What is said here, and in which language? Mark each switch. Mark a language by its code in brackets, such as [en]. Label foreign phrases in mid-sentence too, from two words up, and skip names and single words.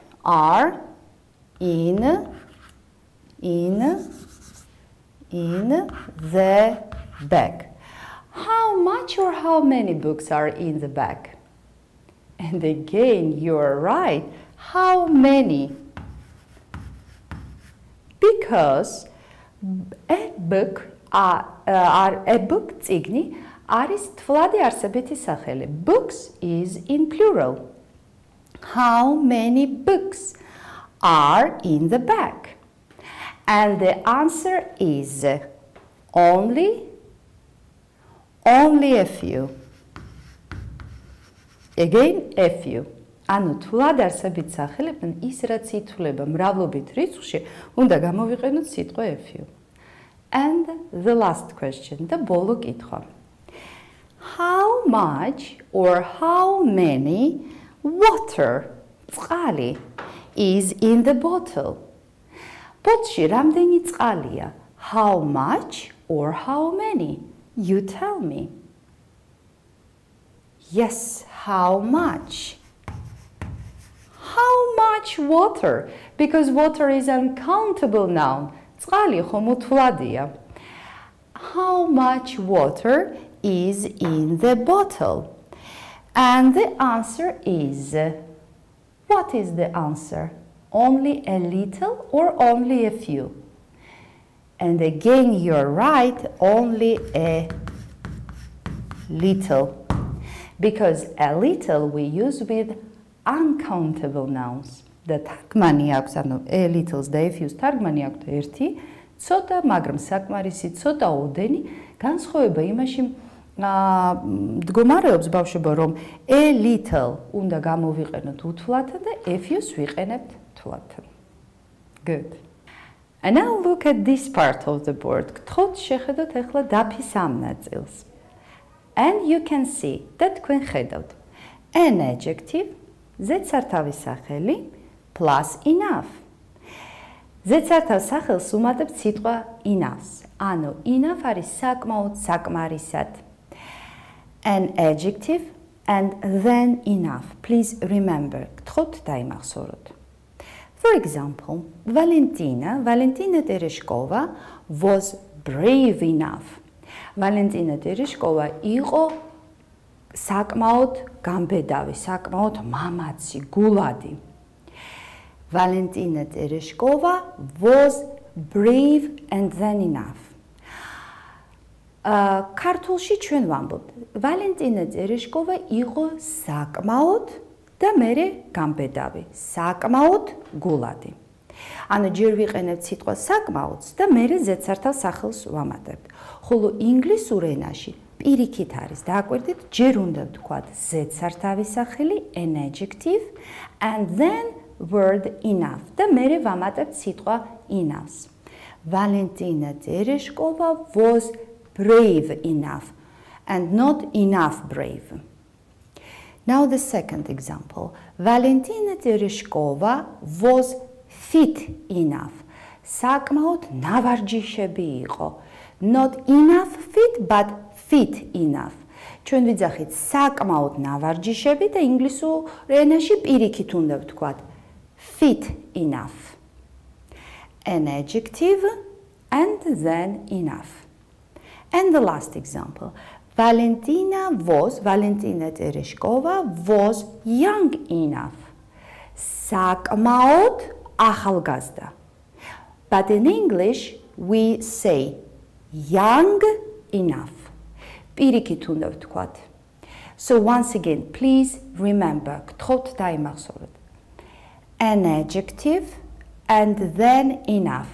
[en] Are in the bag. How much or how many books are in the bag? And again, you're right. How many? Because a book [ka] წიგნი არის თვლადი არსებითი სახელი. [en] Books is in plural. How many books are in the bag? And the answer is only a few. Again, a few. [ka] ანუ თვლად არსებით სახელებთან ის რაც ითვლება მრავლობით რიცხვში, უნდა გამოვიყენოთ სიტყვა [en] a few. And the last question, the [ka] ბოლო კითხვა. [en] How much or how many water წყალი is in the bottle? [ka] ბოთლში რამდენი წყალია? [en] How much or how many? You tell me. Yes, how much? How much water? Because water is uncountable noun. [ka] წყალი ხომ უთვლადია. [en] How much water is in the bottle? And the answer is, what is the answer? Only a little or only a few? And again, you're right, only a little. Because a little we use with uncountable nouns. [ka] და თარგმანი აქვს, ანუ [en] a littles [ka] და [en] a fews [ka] თარგმანი აქვს ერთი, ცოტა, მაგრამ საკმარისი, ცოტა ოდენი, განსხვავება იმაში მდგომარეობს ბავშვებო, რომ [en] a little [ka] უნდა გამოვიყენოთ უთვლათან და [en] a fews [ka] ვიყენებთ თვლათან. [en] Good. And now look at this part of the board. [ka] გთხოვთ შეხედოთ ახლა დაფის ამ ნაწილს. [en] And you can see [ka] და თქვენ ხედავთ [en] an adjective, [ka] ზედსართავის სახელი [en] plus enough. [ka] ზედსართავ სახელს უმატებთ სიტყვა enough. ანუ enough არის საკმაოდ, საკმარისად. [en] An adjective and then enough. Please remember. [ka] გთხოვთ დაიმახსოვროთ. [en] For example, Valentina Tereshkova was brave enough. [ka] Valentina Tereshkova იყო საკმაოდ გამბედავი, საკმაოდ მამაცი, გულადი. [en] Valentina Tereshkova was brave and then enough. [ka] ქართულში ჩვენ ვამბობთ, Valentina Tereshkova იყო საკმაოდ და მერე გამბედავი, საკმაოდ გულადი. ანუ ჯერ ვიყენებთ სიტყვა საკმაოდს და მერე ზედსართავ სახელს ვამატებთ. ხოლო ინგლისურ ენაში პირიქით არის, დააკვირდით, ჯერ უნდა ვთქვათ ზედსართავი სახელი [en] an adjective and then word enough [ka] და მერე ვამატებთ სიტყვა enough. [en] Valentina Tereshkova was brave enough and not enough brave. Now the second example. Valentina Tereshkova was fit enough. [ka] საკმაოდ ნავარჯიშები იყო. [en] Not enough fit, but fit enough. [ka] ჩვენ ვიძახით საკმაოდ ნავარჯიშები და ინგლისურ ენაში პირიქით უნდა ვთქვათ [en] fit enough. An adjective and then enough. And the last example. Valentina Tereshkova was young enough. [ka] საკმაოდ ახალგაზრდა. [en] But in English we say young enough. [ka] პირიქით უნდა ვთქვათ. [en] So once again, please remember, [ka] გთხოვთ დაიმახსოვროთ. [en] An adjective and then enough.